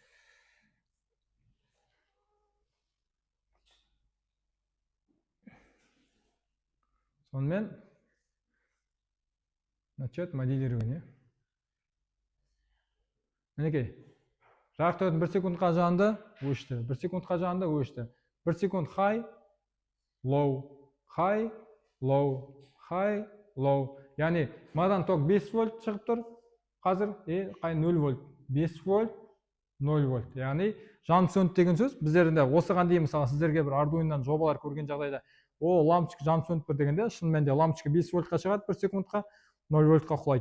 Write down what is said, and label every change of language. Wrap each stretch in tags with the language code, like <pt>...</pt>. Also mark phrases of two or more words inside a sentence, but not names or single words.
<ru>Сонымен начать моделирование.</ru> <kk>Мінекей, жарық диодтың 1 секундқа жанды, өшті. 1 секундқа жанды, өшті. 1 секунд</kk> <en>high, low, high, low, high, low.</en> <kk>Яғни мынадан ток 5 вольт шығып тұр, қазір 0 вольт. 5 вольт, 0 вольт. Яғни жанып сөнді деген сөз. Біздерде осыған дейін мысалы сіздерге бір Arduino-дан жобалар көрген жағдайда о лампочка жанып сөніп тұр дегенде шын мәнінде лампочка 5 вольтқа шығады 1 секундқа 0 вольтқа құлайды.</kk>